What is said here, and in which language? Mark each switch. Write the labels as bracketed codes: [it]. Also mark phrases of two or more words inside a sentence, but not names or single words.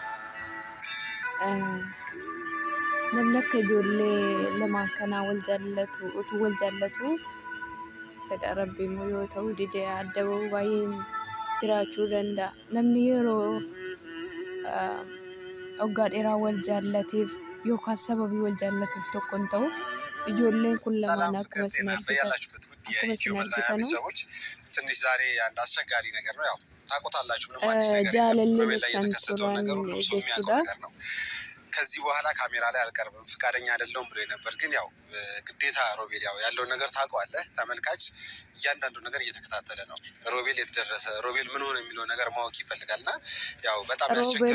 [om] namni akka ijoollee lamaan kanaa wal jaallatu utuu wal jaallatu fedha rabbiimmoo yoo ta'u didee adda bahuu baay'een jiraachuu danda'a. Namni yeroo waggaa dheeraa wal jaallateef yookaan sababii wal jaallatuuf tokko hin ta'u ijoolleen kun lamaan akkuma isin argitan [am] ትንሽ ዛሬ አንድ አስቸጋሪ ነገር ነው ያው ታቆታላችሁ ምንም አዲስ ነገር ጃለልን ቻንቱራን ጀቹዳ ከዚህ በኋላ ካሜራ ላይ አልቀርብም ፍቃደኛ አይደለም ብሎ ነበር ግን ያው ግዴታ ሮቤል ያው ያለው ነገር ታውቀዋለህ ተመልካች እያንዳንዱ ነገር እየተከታተለ ነው ሮቤል የተደረሰ ሮቤል ምን ሆነ የሚለው ነገር ማወቅ ይፈልጋልና ያው በጣም ያስቸግረው